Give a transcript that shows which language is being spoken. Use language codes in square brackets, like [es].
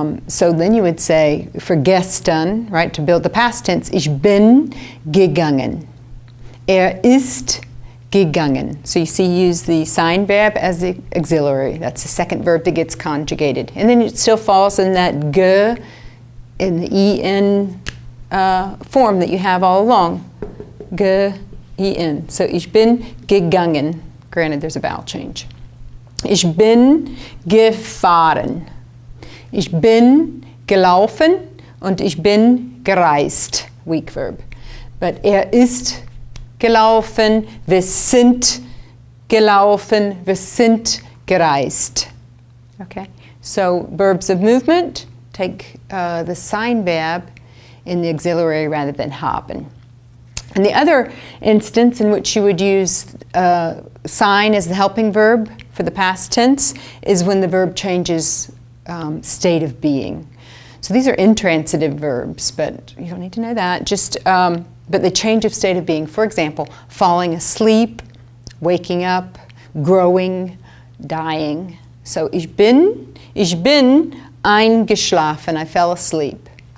[en] So then you would say, for gestern, right, to build the past tense, [de] ich bin gegangen. Ist gegangen. [en] So you see, use the sein verb as the auxiliary. That's the second verb that gets conjugated. And then it still falls in that ge, in the en form that you have all along. [de] Ge-en. So ich bin gegangen. [en] Granted, there's a vowel change. [de] Ich bin gefahren. Ich bin gelaufen und ich bin gereist. [en] Weak verb. But [de] ist gelaufen, wir sind gelaufen, wir sind gereist. [en] Okay? So verbs of movement take the sein verb in the auxiliary rather than haben. And the other instance in which you would use sein as the helping verb for the past tense is when the verb changes state of being. So these are intransitive verbs, but you don't need to know that. Just, but the change of state of being. For example, falling asleep, waking up, growing, dying. [de] So ich bin eingeschlafen, [en] I fell asleep.